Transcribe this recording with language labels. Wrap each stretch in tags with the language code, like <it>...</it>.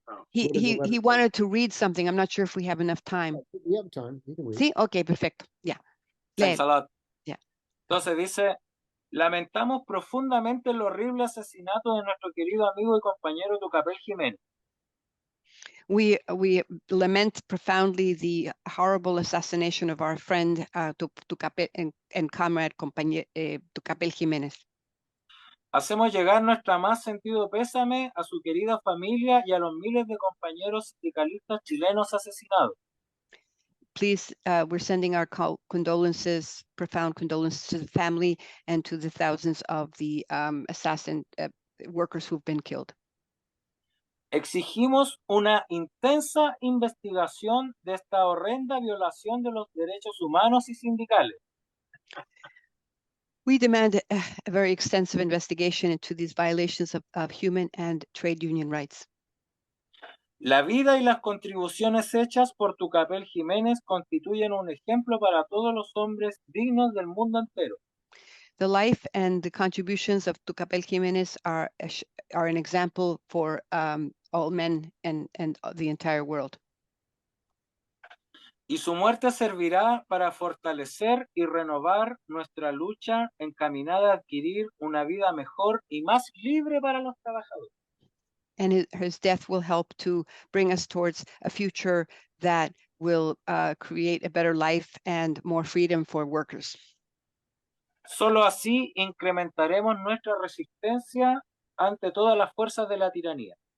<en>He wanted to read something. I'm not sure if we have enough time. We have time. You can read.</en> <es>Sí, okay, perfecto. Yeah.</es> <en>Thanks a lot. Yeah.</en> <es>Entonces dice: lamentamos profundamente el horrible asesinato de nuestro querido amigo y compañero Tucapel Jiménez.</es> <en>We lament profoundly the horrible assassination of our friend Tucapel and comrade Tucapel Jiménez.</en> <es>Hacemos llegar nuestra más sentido pésame a su querida familia y a los miles de compañeros sindicalistas chilenos asesinados.</es> <en>Please, we're sending our condolences, profound condolences to the family and to the thousands of the assassin workers who've been killed.</en> <es>Exigimos una intensa investigación de esta horrenda violación de los derechos humanos y sindicales.</es> <en>We demand a very extensive investigation into these violations of human and trade union rights.</en> <es>La vida y las contribuciones hechas por Tucapel Jiménez constituyen un ejemplo para todos los hombres dignos del mundo entero.</es> <en>The life and the contributions of Tucapel Jiménez are an example for all men and the entire world.</en> <es>Y su muerte servirá para fortalecer y renovar nuestra lucha encaminada a adquirir una vida mejor y más libre para los trabajadores.</es> <en>And his death will help to bring us towards a future that will create a better life and more freedom for workers.</en> <es>Solo así incrementaremos nuestra resistencia ante todas las fuerzas de la tiranía.</es>